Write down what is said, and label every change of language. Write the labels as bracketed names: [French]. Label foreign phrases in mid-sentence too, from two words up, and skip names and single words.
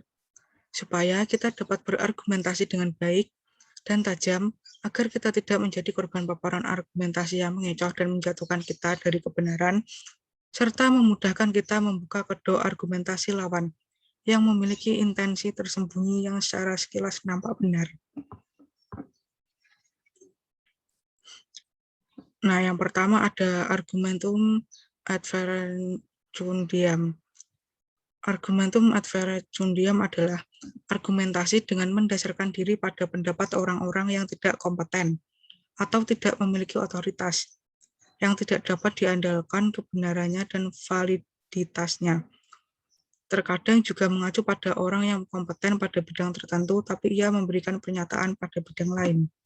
[Indonesian] Supaya kita dapat berargumentasi dengan baik dan tajam, agar kita tidak menjadi korban paparan argumentasi yang mengecoh dan menjatuhkan kita dari kebenaran, serta memudahkan kita membuka kedok argumentasi lawan yang memiliki intensi tersembunyi yang secara sekilas nampak benar. Nah, yang pertama ada [Latin] argumentum adverentundiam. Argumentum adverentundiam [Indonesian] adalah argumentasi dengan mendasarkan diri pada pendapat orang-orang yang tidak kompeten atau tidak memiliki otoritas, yang tidak dapat diandalkan kebenarannya dan validitasnya. Terkadang juga mengacu pada orang yang kompeten pada bidang tertentu, tapi ia memberikan pernyataan pada bidang lain.